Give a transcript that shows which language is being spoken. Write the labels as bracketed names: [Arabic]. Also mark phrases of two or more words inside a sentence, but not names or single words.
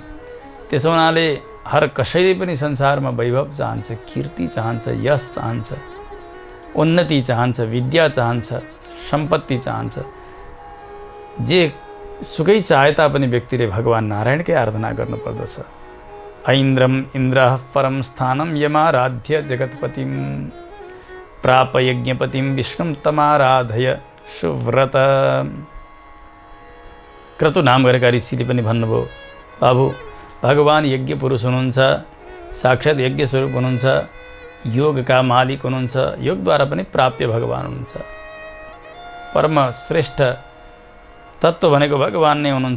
[Nepali] त्यसो हुनाले हर कसैले पनि संसारमा वैभव चाहन्छ, कीर्ति चाहन्छ, यश चाहन्छ, उन्नति चाहन्छ, विद्या चाहन्छ, सम्पत्ति चाहन्छ। जे सुकै चाहे तापनि व्यक्तिले भगवान नारायणकै आराधना गर्नुपर्दछ। [Sanskrit] ऐन्द्रम इन्द्रः परम स्थानं यमाराध्य जगत्पतिं प्राप यज्ञपतिं विष्णुं तमाराधय सुव्रत। [Nepali] क्रतु नाम गरेका ऋषिले पनि भन्नुभयो, बाबु, भगवान यज्ञ पुरुष हुनुहुन्छ, साक्षात् यज्ञ स्वरूप हुनुहुन्छ, योगका मालिक हुनुहुन्छ, योगद्वारा पनि प्राप्य भगवान हुनुहुन्छ। परम श्रेष्ठ तत्त्व भनेको भगवान नै हुनुहुन्छ।